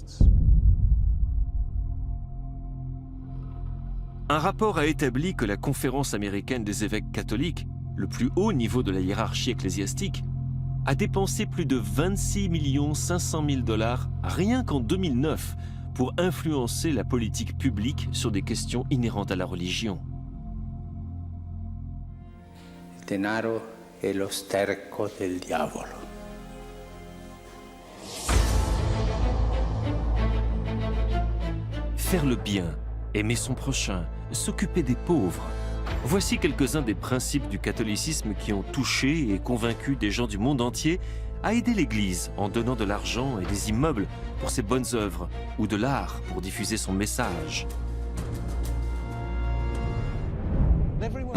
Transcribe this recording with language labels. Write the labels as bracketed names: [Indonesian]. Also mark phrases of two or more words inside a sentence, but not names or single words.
[French] Un rapport a établi que la Conférence américaine des évêques catholiques, le plus haut niveau de la hiérarchie ecclésiastique, a dépensé plus de 26 500 000 dollars rien qu'en 2009 pour influencer la politique publique sur des questions inhérentes à la religion. [Italian] Denaro è lo sterco del diavolo. [French] Faire le bien, aimer son prochain, s'occuper des pauvres. Voici quelques-uns des principes du catholicisme qui ont touché et convaincu des gens du monde entier à aider l'Église en donnant de l'argent et des immeubles pour ses bonnes œuvres ou de l'art pour diffuser son message.